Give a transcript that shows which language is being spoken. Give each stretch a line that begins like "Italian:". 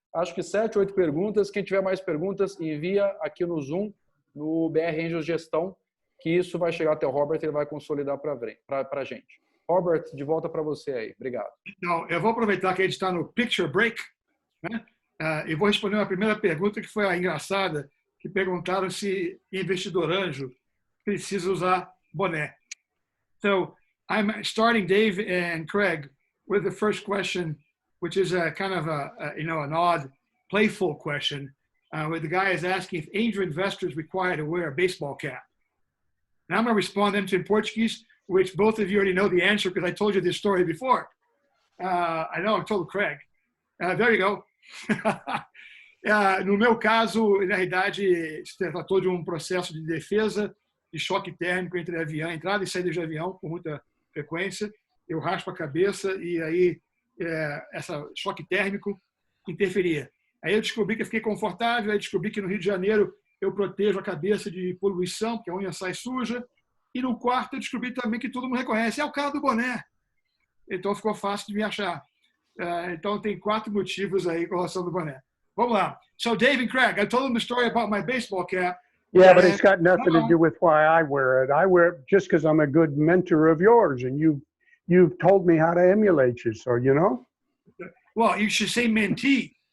Portuguese: Acho que 7, 8 perguntas. Quem tiver mais perguntas, envia aqui no Zoom, no BR Angels Gestão, que isso vai chegar até o Robert e ele vai consolidar para a gente. Robert, de volta para você aí. Obrigado. Então, eu vou aproveitar que a gente está no Picture Break, né? E vou responder uma primeira pergunta que foi a engraçada, que perguntaram se investidor anjo precisa usar boné.
English: So, I'm starting Dave and Craig with the first question, which is a kind of an odd, playful question, where the guy is asking if angel investors require to wear a baseball cap. And I'm going to respond them to in Portuguese, which both of you already know the answer because I told you this story before. I know I told Craig. There you go.
Portuguese: No meu caso, na realidade, se tratou de um processo de defesa de choque térmico entre avião, entrada e saída de avião com muita frequência. Eu raspo a cabeça e aí esse choque térmico interferia. Aí eu descobri que eu fiquei confortável, aí descobri que no Rio de Janeiro eu protejo a cabeça de poluição, porque a unha sai suja. E no quarto eu descobri também que todo mundo reconhece, é o cara do boné. Então ficou fácil de me achar. Então tem 4 motivos aí com relação do boné. Vamos lá.
English: So Dave and Craig, I told them the story about my baseball cap. Yeah, but it's got nothing to do with why I wear it. I wear it just because I'm a good mentor of yours, and you've told me how to emulate you, so you know. Well, you should say mentee.